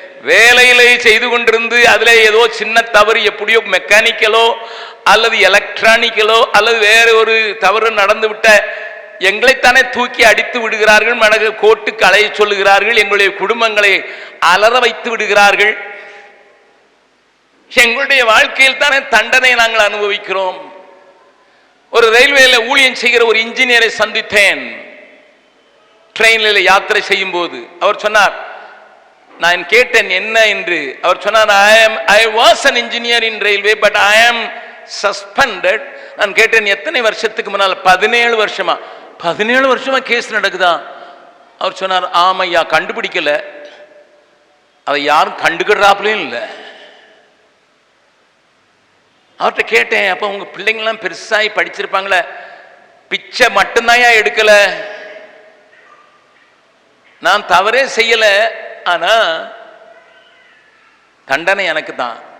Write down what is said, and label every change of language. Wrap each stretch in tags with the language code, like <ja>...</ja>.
<ta>வேலையிலே செய்து கொண்டிருந்து அதிலே ஏதோ சின்ன தவறு, எப்படியோ மெக்கானிக்கலோ அல்லது எலக்ட்ரானிக்கலோ அல்லது வேற ஒரு தவறு நடந்துவிட்ட எங்களைத்தானே தூக்கி அடித்து விடுகிறார்கள், மனது கோட்டுக்கு அலைய சொல்லுகிறார்கள், எங்களுடைய குடும்பங்களை அலற வைத்து விடுகிறார்கள். எங்களுடைய வாழ்க்கையில் தானே தண்டனை நாங்கள் அனுபவிக்கிறோம். ஒரு ரயில்வேல ஊழியம் செய்கிற ஒரு இன்ஜினியரை சந்தித்தேன் ட்ரெயினில் யாத்திரை செய்யும் போது. அவர் சொன்னார், நான் கேட்டேன் என்ன என்று. அவர் சொன்னார்,</ta> <en>I was an engineer in railway but I am suspended.</en> <ta>நான் கேட்டேன், எத்தனை வருஷத்துக்கு முன்னால்? 17 வருஷமா. 17 வருஷமா கேஸ் நடக்குதா? அவர் சொன்னார், ஆமையா, கண்டுபிடிக்கல, அதை யாரும் கண்டுக்கிறாப்லையும் இல்லை. அவர்கிட்ட கேட்டேன், அப்ப உங்க பிள்ளைங்களாம் பெருசாகி படிச்சிருப்பாங்களே, பிச்சை மட்டும்தான் எடுக்கல, நான் தவறே செய்யல, ஆனா தண்டனை எனக்கு தான்.</ta>